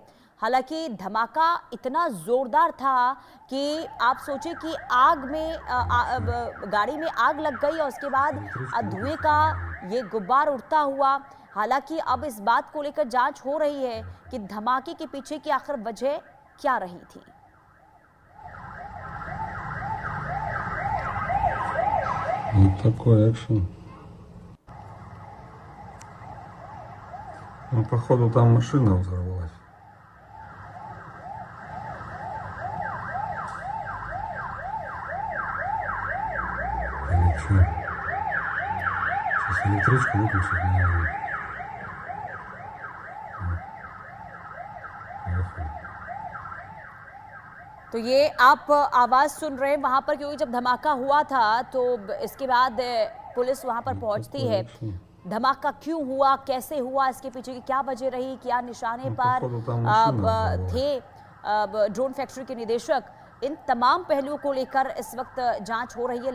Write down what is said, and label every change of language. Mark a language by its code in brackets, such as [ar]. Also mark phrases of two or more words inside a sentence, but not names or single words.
[hi] हालांकि धमाका इतना जोरदार था कि आप सोचिए कि आग में गाड़ी में आग लग गई और उसके बाद धुएं का ये गुब्बार उड़ता हुआ। हालांकि अब इस बात को लेकर जांच हो रही है कि धमाके के पीछे की आखिर वजह क्या रही थी। [ru] Вот такой экшен. Ну, походу, там машина взорвалась. Или что? Сейчас электричку выключить не надо. Поехали. [hi] तो ये आप आवाज सुन रहे हैं वहां पर, क्योंकि जब धमाका हुआ था तो इसके बाद पुलिस वहां पर पहुंचती है। धमाका क्यों हुआ, कैसे हुआ, इसके पीछे की क्या वजह रही, क्या निशाने पर थे ड्रोन फैक्ट्री के निदेशक, इन तमाम पहलुओं को लेकर इस वक्त जांच हो रही है।